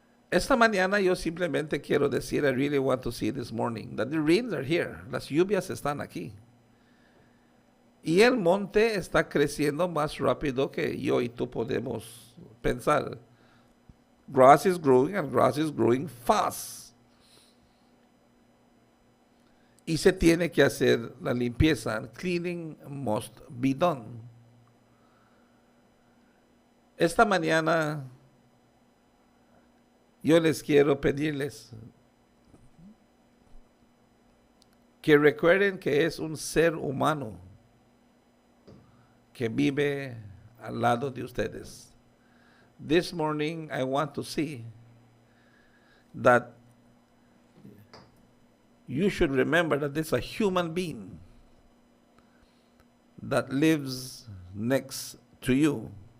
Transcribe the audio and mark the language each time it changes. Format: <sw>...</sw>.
<es>Esta mañana yo simplemente quiero decir,</es> <en>I really want to see this morning, that the rains are here.</en> <es>Las lluvias están aquí. Y el monte está creciendo más rápido que yo y tú podemos pensar.</es> <en>Grass is growing, and grass is growing fast.</en> <es>Y se tiene que hacer la limpieza.</es> <en>Cleaning must be done.</en> <es>Esta mañana yo les quiero pedirles que recuerden que es un ser humano que vive al lado de ustedes.</es> <en>This morning I want to see that you should remember that there's a human being that lives next to you.</en>